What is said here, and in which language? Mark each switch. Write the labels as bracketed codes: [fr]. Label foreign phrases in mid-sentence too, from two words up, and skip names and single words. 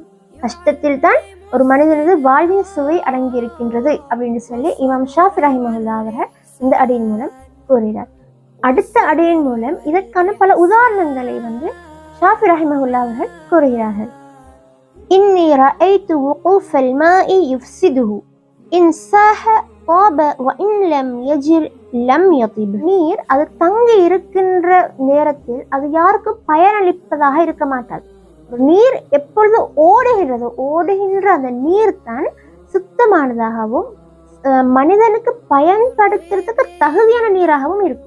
[ta] கஷ்டத்தில் தான் ஒரு மனிதனது வாழ்வின் சுவை அடங்கி இருக்கின்றது அப்படின்னு சொல்லி இமாம் ஷாஃபி ரஹிமஹுல்லா அவர்கள் இந்த அடியின் மூலம் கூறுகிறார். அடுத்த அடியின் மூலம் இதற்கான பல உதாரணங்களை ஷாஃபி ரஹிமஹுல்லா அவர்கள் கூறுகிறார்கள். [ar] إني رأيت وقوف الماء يفسده إن ساح طاب وإن لم يجر لم يطب. [ta] நீர் அது தங்கி இருக்கின்ற நேரத்தில் அது யாருக்கும் பயனளிப்பதாக இருக்க மாட்டாது. நீர் எப்பொழுது ஓடுகின்ற அந்த நீர் தான் சுத்தமானதாகவும் மனிதனுக்கு பயன்படுத்துறதுக்கு தகுதியான நீராகவும் இருக்கும்.